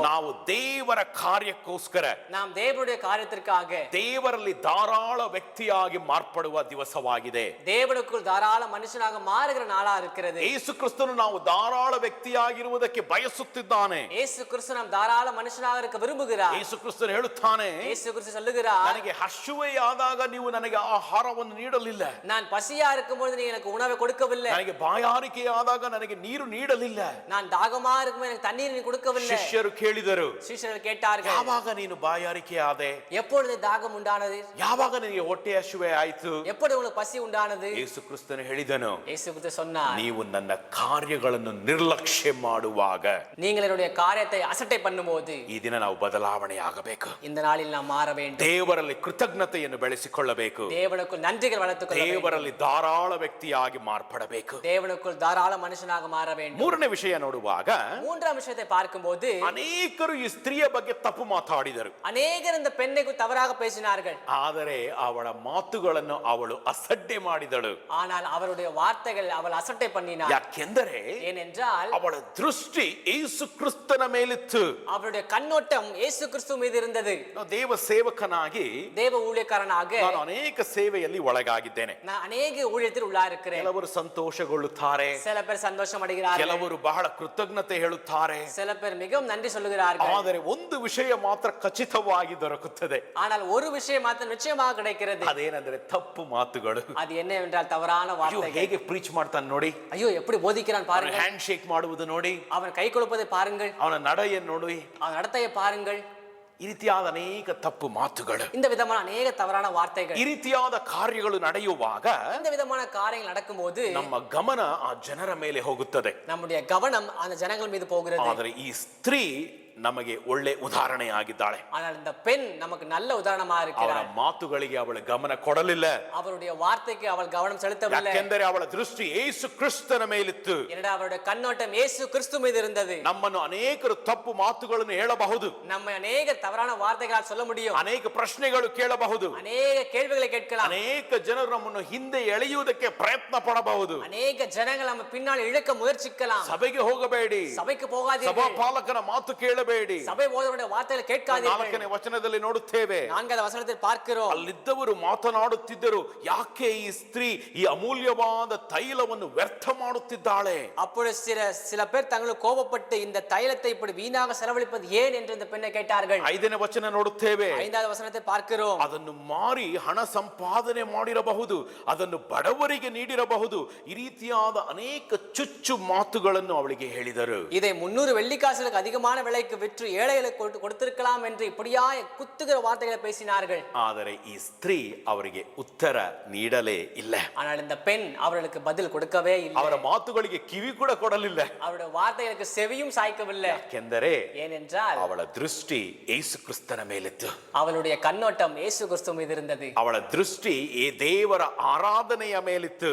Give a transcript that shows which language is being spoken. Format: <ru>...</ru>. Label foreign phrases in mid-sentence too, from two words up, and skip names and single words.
<kn>ನಾವು ದೇವರ ಕಾರ್ಯಕ್ಕೋಸ್ಕರ</kn> <ta>நாம் தேவனுடைய காரியத்திற்காக</ta> <kn>ದೇವರಲ್ಲಿ ಧಾರಾಳ ವ್ಯಕ್ತಿಯಾಗಿ ಮಾರ್ಪಡುವ ದಿವಸವಾಗಿದೆ.</kn> <ta>தேவனுக்குள் தாராள மனுஷனாக மாறுகிற நாளா இருக்கிறது.</ta> <kn>ಯೇಸು ಕ್ರಿಸ್ತನು ನಾವು ಧಾರಾಳ ವ್ಯಕ್ತಿಯಾಗಿರುವುದಕ್ಕೆ ಬಯಸುತ್ತಿದ್ದಾನೆ.</kn> <ta>இயேசு கிறிஸ்து நாம் தாராள மனுஷனாக இருக்க விரும்புகிறார்.</ta> <kn>ಯೇಸು ಕ್ರಿಸ್ತನು ಹೇಳುತ್ತಾನೆ,</kn> <ta>இயேசு கிறிஸ்து சொல்லுகிறார்,</ta> <kn>ನನಗೆ ಹಸಿವೆಯಾದಾಗ ನೀವು ನನಗೆ ಆಹಾರವನ್ನು ನೀಡಲಿಲ್ಲ,</kn> <ta>நான் பசியா இருக்கும்போது நீ எனக்கு உணவை கொடுக்கவில்லை,</ta> <kn>ನನಗೆ ಬಾಯಾರಿಕೆಯಾದಾಗ ನನಗೆ ನೀರು ನೀಡಲಿಲ್ಲ.</kn> <ta>நான் தாகமா இருக்கும்போது எனக்கு தண்ணீர் நீ கொடுக்கவில்லை.</ta> <kn>ಶಿಷ್ಯರು ಕೇಳಿದರು,</kn> <ta>சீஷர்கள் கேட்டார்கள்,</ta> <kn>ಯಾವಾಗ ನೀನು ಬಾಯಾರಿಕೆಯಾದೆ?</kn> <ta>எப்பொழுது தாகம் உண்டானது?</ta> <kn>ಯಾವಾಗ ನಿನಗೆ ಹೊಟ್ಟೆ ಹಸಿವೆ ಆಯ್ತು?</kn> <ta>எப்பொழுது உங்களுக்கு பசி உண்டானது?</ta> <kn>ಯೇಸು ಕ್ರಿಸ್ತನು ಹೇಳಿದನು,</kn> <ta>இயேசு கிறிஸ்து சொன்னார்,</ta> <kn>ನೀವು ನನ್ನ ಕಾರ್ಯಗಳನ್ನು ನಿರ್ಲಕ್ಷ್ಯ ಮಾಡುವಾಗ.</kn> <ta>நீங்கள் என்னுடைய காரியத்தை அசட்டை பண்ணும்போது</ta> <kn>ಈ ದಿನ ನಾವು ಬದಲಾವಣೆ ಆಗಬೇಕು.</kn> <ta>இந்த நாளில் நாம் மாற வேண்டும்.</ta> <kn>ದೇವರಲ್ಲಿ ಕೃತಜ್ಞತೆಯನ್ನು ಬೆಳೆಸಿಕೊಳ್ಳಬೇಕು.</kn> <ta>தேவனுக்குள் நன்றிகள் வளர்த்துக் கொள்ள வேண்டும்.</ta> <kn>ದೇವರಲ್ಲಿ ಧಾರಾಳ ವ್ಯಕ್ತಿಯಾಗಿ ಮಾರ್ಪಡಬೇಕು.</kn> <ta>தேவனுக்குள் தாராள மனுஷனாக மாற வேண்டும்.</ta> <kn>ಮೂರನೇ ವಿಷಯ ನೋಡುವಾಗ</kn> <ta>மூன்றாம் விஷயத்தை பார்க்கும்போது</ta> <kn>ಅನೇಕರು ಈ ಸ್ತ್ರೀಯ ಬಗ್ಗೆ ತಪ್ಪು ಮಾತಾಡಿದರು.</kn> <ta>அநேகர் இந்த பெண்ணை குறித்து தவறாக பேசினார்கள்.</ta> <kn>ಆದರೆ ಅವಳ ಮಾತುಗಳನ್ನು ಅವಳು ಅಸಡ್ಡೆ ಮಾಡಿದಳು.</kn> <ta>ஆனால் அவருடைய வார்த்தைகள் அவள் அசட்டை பண்ணினார்.</ta> <kn>ಯಾಕೆಂದರೆ</kn> <ta>ஏனென்றால்</ta> <kn>ಅವಳ ದೃಷ್ಟಿ ಯೇಸು ಕ್ರಿಸ್ತನ ಮೇಲಿತ್ತು.</kn> <ta>அவருடைய கண்ணோட்டம் இயேசு கிறிஸ்து மீது இருந்தது.</ta> <kn>ದೇವ ಸೇವಕನಾಗಿ</kn> <ta>தேவ ஊழியக்காரனாக</ta> <kn>ನಾನು ಅನೇಕ ಸೇವೆಯಲ್ಲಿ ಒಳಗಾಗಿದ್ದೇನೆ.</kn> <ta>நான் ಅನೇಕ ஊழியத்தில் உள்ளாயிருக்கிறேன்.</ta> <kn>ಕೆಲವರು ಸಂತೋಷಗೊಳ್ಳುತ್ತಾರೆ,</kn> <ta>சில பேர் சந்தோஷம் அடைகிறார்கள்,</ta> <kn>ಕೆಲವರು ಬಹಳ ಕೃತಜ್ಞತೆ ಹೇಳುತ್ತಾರೆ.</kn> <ta>சில பேர் மிகவும் நன்றி சொல்லுகிறார்கள்.</ta> <kn>ಆದರೆ ಒಂದು ವಿಷಯ ಮಾತ್ರ ಖಚಿತವಾಗಿ ದೊರಕುತ್ತದೆ.</kn> <ta>ஆனால் ஒரு விஷயம் மாத்திரம் நிச்சயமாக கிடைக்கிறது.</ta> <kn>ಅದೇನೆಂದರೆ ತಪ್ಪು ಮಾತುಗಳು.</kn> <ta>அது என்னவென்றால் தவறான</ta> <kn>ಅಯ್ಯೋ,</kn> <ta>வார்த்தைகள்.</ta> <kn>ಹೇಗೆ ಪ್ರೀಚ್ ಮಾಡ್ತಾನೆ ನೋಡಿ,</kn> <ta>ஐயோ எப்படி போதிக்கிறான் பாருங்கள்,</ta> <en>hand shake</en> <kn>ಮಾಡುವುದು ನೋಡಿ,</kn> <ta>அவன் கை கொடுவுதை பாருங்கள்,</ta> <kn>ಅವನ ನಡೆಯನ್ನು ನೋಡಿ,</kn> <ta>அவன் நடத்தையை பாருங்கள்.</ta> <kn>ಈ ರೀತಿಯಾದ ಅನೇಕ ತಪ್ಪು ಮಾತುಗಳು,</kn> <ta>இந்த விதமான அநேக தவறான வார்த்தைகள்,</ta> <kn>ಈ ರೀತಿಯಾದ ಕಾರ್ಯಗಳು ನಡೆಯುವಾಗ</kn> <ta>இந்த விதமான காரியங்கள் நடக்கும்போது</ta> <kn>ನಮ್ಮ ಗಮನ ಆ ಜನರ ಮೇಲೆ ಹೋಗುತ್ತದೆ.</kn> <ta>நம்முடைய கவனம் அந்த ஜனங்கள் மீது போகிறது.</ta> <kn>ಆದರೆ ಈ ಸ್ತ್ರೀ ನಮಗೆ ಒಳ್ಳೆ ಉದಾಹರಣೆ ಆಗಿದ್ದಾಳೆ.</kn> <ta>ஆனால் இந்த பெண் நமக்கு நல்ல உதாரணமா</ta> <kn>ಅವರ</kn> <ta>இருக்கிறார்.</ta> <kn>ಮಾತುಗಳಿಗೆ ಅವಳು ಗಮನ ಕೊಡಲಿಲ್ಲ.</kn> <ta>அவருடைய வார்த்தைக்கு அவள் கவனம் செலுத்தவில்லை.</ta> <kn>ಯಾಕೆಂದರೆ ಅವಳ ದೃಷ್ಟಿ ಯೇಸು ಕ್ರಿಸ್ತನ ಮೇಲಿತ್ತು.</kn> <ta>ஏனென்றால் அவருடைய கண்ணோட்டம் இயேசு கிறிஸ்து மீது இருந்தது.</ta> <kn>ನಮ್ಮನ್ನು ಅನೇಕರು ತಪ್ಪು ಮಾತುಗಳನ್ನು ಹೇಳಬಹುದು,</kn> <ta>நம்ம அநேக தவறான வார்த்தைகளால் சொல்ல முடியும்,</ta> <kn>ಅನೇಕ ಪ್ರಶ್ನೆಗಳು ಕೇಳಬಹುದು,</kn> <ta>அநேக கேள்விகளை கேட்கலாம்,</ta> <kn>ಅನೇಕ ಜನರು ನಮ್ಮನ್ನು ಹಿಂದೆ ಎಳೆಯುವುದಕ್ಕೆ ಪ್ರಯತ್ನ ಪಡಬಹುದು.</kn> <ta>அநேக ஜனங்கள் நம்ம பின்னால் இழுக்க முயற்சிக்கலாம்.</ta> <kn>ಸಭೆಗೆ ಹೋಗಬೇಡಿ,</kn> <ta>சபைக்கு போகாதீர்கள்,</ta> <kn>ಸಭಾಪಾಲಕನ ಮಾತು ಕೇಳಬೇಡಿ.</kn> <ta>சபை போதவருடைய வார்த்தைகளை கேட்காதீர்கள்.</ta> <kn>4ನೇ ವಚನದಲ್ಲಿ ನೋಡುತ್ತೇವೆ,</kn> <ta>4வது வசனத்தில் பார்க்கிறோம்,</ta> <kn>ಅಲ್ಲಿದ್ದವರು ಮಾತನಾಡುತ್ತಿದ್ದರು, ಯಾಕೆ ಈ ಸ್ತ್ರೀ ಈ ಅಮೂಲ್ಯವಾದ ತೈಲವನ್ನು ವ್ಯರ್ಥ ಮಾಡುತ್ತಿದ್ದಾಳೆ?</kn> <ta>அப்பொழுது சில பேர் தங்களுக்கு கோபப்பட்டு இந்த தைலத்தை இப்படி வீணாக செலவழிப்பது ஏன் என்று இந்த பெண்ணை கேட்டார்கள்.</ta> <kn>5ನೇ ವಚನ ನೋಡುತ್ತೇವೆ,</kn> <ta>5வது வசனத்தை பார்க்கிறோம்,</ta> <kn>ಅದನ್ನು ಮಾರಿ ಹಣ ಸಂಪಾದನೆ ಮಾಡಿರಬಹುದು, ಅದನ್ನು ಬಡವರಿಗೆ ನೀಡಿರಬಹುದು. ಈ ರೀತಿಯಾದ ಅನೇಕ ಚುಚ್ಚು ಮಾತುಗಳನ್ನು ಅವಳಿಗೆ ಹೇಳಿದರು.</kn> <ta>இதை 300 வெள்ளிக்காசுகளுக்கு அதிகமான விலைக்கு விற்று ஏழைகளுக்கு கொடுத்திருக்கலாம் என்று இப்படியாய் குத்துகிற வார்த்தைகளை பேசினார்கள்.</ta> <kn>ಆದರೆ ಈ ಸ್ತ್ರೀ ಅವರಿಗೆ ಉತ್ತರ ನೀಡಲೇ ಇಲ್ಲ.</kn> <ta>ஆனால் இந்த பெண் அவர்களுக்கு பதில் கொடுக்கவே இல்லை.</ta> <kn>ಅವರ ಮಾತುಗಳಿಗೆ ಕಿವಿ ಕೂಡ ಕೊಡಲಿಲ್ಲ.</kn> <ta>அவருடைய வார்த்தைகளுக்கு செவியும் சாய்க்கவில்லை.</ta> <kn>ಯಾಕೆಂದರೆ</kn> <ta>ஏனென்றால்</ta> <kn>ಅವಳ ದೃಷ್ಟಿ ಯೇಸು ಕ್ರಿಸ್ತನ ಮೇಲಿತ್ತು.</kn> <ta>அவளுடைய கண்ணோட்டம் இயேசு கிறிஸ்து மீது இருந்தது.</ta> <kn>ಅವಳ ದೃಷ್ಟಿ ದೇವರ ಆರಾಧನೆಯ ಮೇಲಿತ್ತು.</kn>